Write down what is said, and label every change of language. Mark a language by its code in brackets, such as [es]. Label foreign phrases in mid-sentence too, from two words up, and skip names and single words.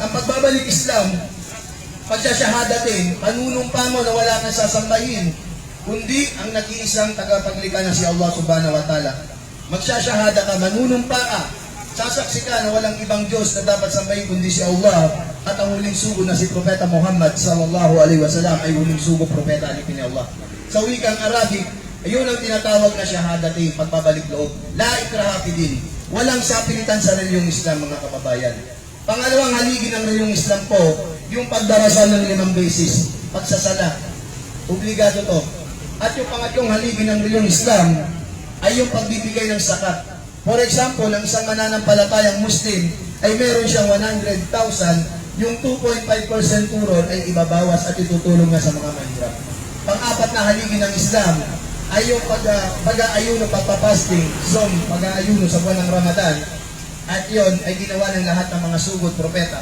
[tl] Ang pagbabalik Islam, pagsasyahadatin, panunumpa mo na wala kang sasambahin, kundi ang nag-iisang tagapaglikha na si Allah [ar] Subhanahu wa Ta'ala. [tl] Magsasyahada ka, manunumpa ka, sasaksi ka na walang ibang Diyos na dapat sambahin kundi si Allah, at ang huling sugo na si Propeta Muhammad [ar] sallallahu alaihi wasallam [tl] ay huling sugo propeta alipin ni Allah. Sa wikang Arabic, ayun ang tinatawag na syahadati, pagpabalik loob. [ar] La ikraha fi din. [tl] Walang sapilitan sa relyong Islam, mga kababayan. Pangalawang haligi ng relyong Islam po, yung pagdarasal ng 5 beses, pagsasala. Obligado to. At yung pangatlong haligi ng relyong Islam ay yung pagbibigay ng zakat. [en] For example, [tl] ang isang mananampalatayang Muslim ay meron siyang 100,000, yung 2.5% turon ay ibabawas at itutulong na sa mga mahirap. Pang-apat na haligi ng Islam ay yung pag-aayuno, pagpapasting, pag-aayuno sa buwan ng Ramadan, at yon ay ginawa ng lahat ng mga sugod propeta.